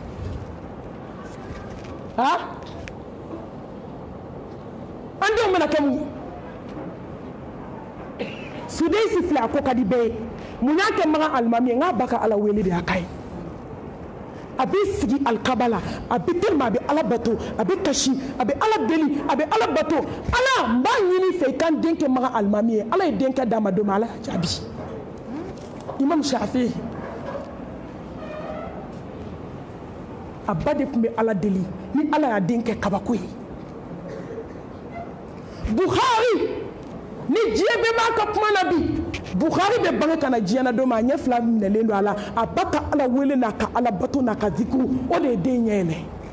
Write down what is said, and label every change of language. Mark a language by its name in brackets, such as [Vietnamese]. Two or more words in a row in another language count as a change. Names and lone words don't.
[Bambara] ha an denw bɛna kɛ mun suden si filɛ a ko ka di bɛɛ ye mun y'a kɛ maga alimami ye n k'a ba ka ala wele de y'a ka ye a bɛ sigi alikaba la a bɛ telima a bɛ ala bato a bɛ kasi a bɛ ala deli a bɛ ala bato ala n b'a ɲini fɛ i ka n den kɛ maga alimami ye ala ye den kɛ d'a ma don min ala y'a jaabi imam shafi a ba de tun bɛ ala deli ni ala y'a den kɛ kabako ye Bukhari ni diɲɛ bɛɛ b'a ka kuma na bi Bukhari bɛ bange ka na diɲɛ na don min a ɲɛ fila minɛlen don a la a ba ka ala wele n'a ka ala bato n'a ka zikuru o de ye den ɲɛ yɛlɛ